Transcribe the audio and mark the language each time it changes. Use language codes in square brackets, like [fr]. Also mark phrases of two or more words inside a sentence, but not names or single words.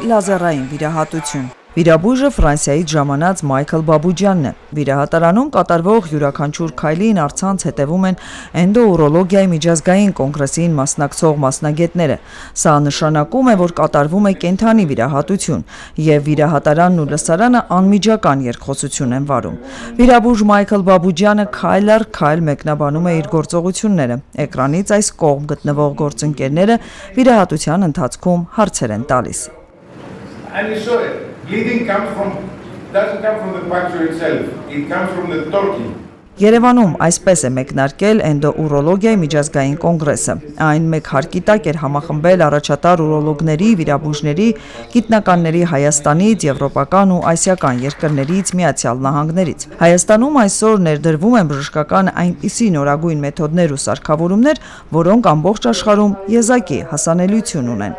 [hy] լազերային վիրահատություն։ Վիրաբույժը Ֆրանսիայից ժամանած Մայքլ Բաբուջյանն է։ Վիրահատարանում կատարվող յուրաքանչյուր քայլին առցանց հետևում են էնդոուրոլոգիայի միջազգային կոնգրեսին մասնակցող մասնագետները։ Սա նշանակում է, որ կատարվում է կենդանի վիրահատություն, եւ վիրահատարանն ու լսարանը անմիջական երկխոսություն են վարում։ Վիրաբույժ Մայքլ Բաբուջյանը քայլ առ քայլ մեկնաբանում է իր գործողությունները։ Էկրանից այս կողմ գտնվող գործընկերները վիրահատության ընթացքում հարցեր են տալիս։ [en] Bleeding doesn't come from the puncture itself, it comes from the torquing. [hy] Երևանում այսպես է մեկնարկել էնդոուրոլոգիայի միջազգային կոնգրեսը։ Այն մեկ հարկի տակ էր համախմբել առաջատար ուրոլոգների, վիրաբույժների, գիտնականների Հայաստանից, եվրոպական ու ասիական երկրներից, Միացյալ Նահանգներից։ Հայաստանում այսօր ներդրվում են բժշկական այնպիսի նորագույն մեթոդներ ու սարքավորումներ, որոնք ամբողջ աշխարհում եզակի հասանելիություն ունեն։